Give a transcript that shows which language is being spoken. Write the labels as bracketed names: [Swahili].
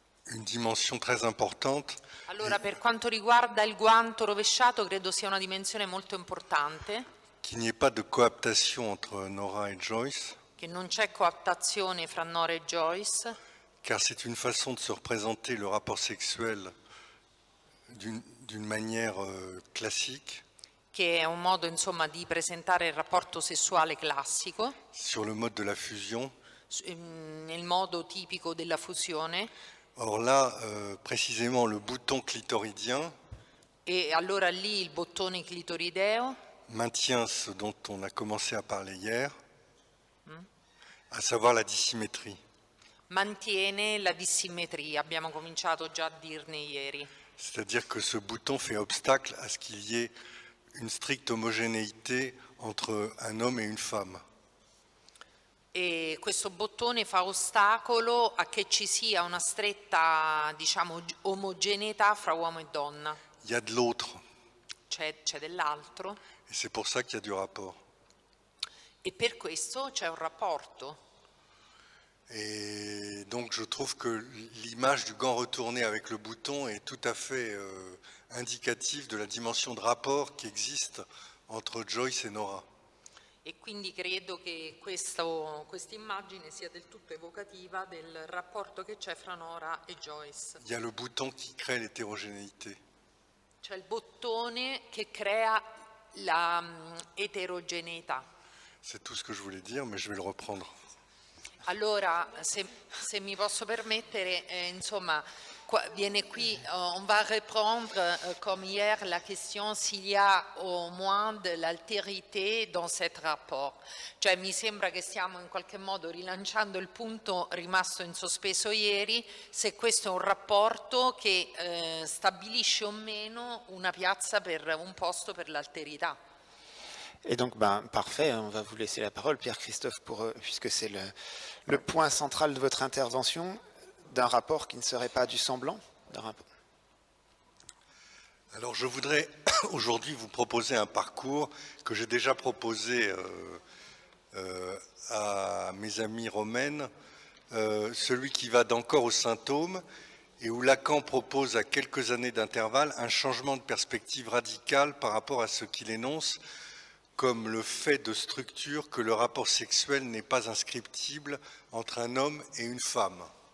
[French] une dimension très importante. [Italian] Allora, per quanto riguarda il guanto rovesciato, credo sia una dimensione molto importante. [French] Qu'il n'y ait pas de coaptation entre Nora et Joyce. [Italian] Che non c'è coaptazione fra Nora e Joyce. [French] Car c'est une façon de se représenter le rapport sexuel d'une manière classique. [Italian] Che è un modo, insomma, di presentare il rapporto sessuale classico. [French] Sur le mode de la fusion. [Italian] Nel modo tipico della fusione. [French] Or là, précisément, le bouton clitoridien [Italian] e allora lì il bottone clitorideo [French] maintient ce dont on a commencé à parler hier, à savoir la dissymétrie. [Italian] mantiene la dissimmetria, abbiamo cominciato già a dirne ieri. [French] C'est-à-dire que ce bouton fait obstacle à ce qu'il y ait une stricte homogénéité entre un homme et une femme. [Italian] E questo bottone fa ostacolo a che ci sia una stretta, diciamo, omogeneità fra uomo e donna. [French] Il y a de l'autre. [Italian] C'è dell'altro. [French] Et c'est pour ça qu'il y a du rapport. [Italian] E per questo c'è un rapporto. [French] Et donc je trouve que l'image du gant retourné avec le bouton est tout à fait indicative de la dimension de rapport qui existe entre Joyce et Nora. [Italian] E quindi credo che questa immagine sia del tutto evocativa del rapporto che c'è fra Nora e Joyce. [French] Il y a le bouton qui crée l'hétérogénéité. [Italian] C'è il bottone che crea la eterogeneità. [French] C'est tout ce que je voulais dire, mais je vais le reprendre. [Italian] Allora, se mi posso permettere, insomma, viene qui, [French] on va reprendre comme hier la question s'il y a au moins de l'altérité dans cet rapport. [Italian] Cioè mi sembra che stiamo in qualche modo rilanciando il punto rimasto in sospeso ieri, se questo è un rapporto che stabilisce o meno una piazza un posto per l'alterità. [French] Et donc, parfait, on va vous laisser la parole, Pierre-Christophe, puisque c'est le point central de votre intervention, d'un rapport qui ne serait pas du semblant d'un rapport. Alors je voudrais aujourd'hui vous proposer un parcours que j'ai déjà proposé à mes amies romaines, celui qui va d'Ancor au Saint-Thôme, et où Lacan propose à quelques années d'intervalle un changement de perspective radical par rapport à ce qu'il énonce comme le fait de structure que le rapport sexuel n'est pas inscriptible entre un homme et une femme.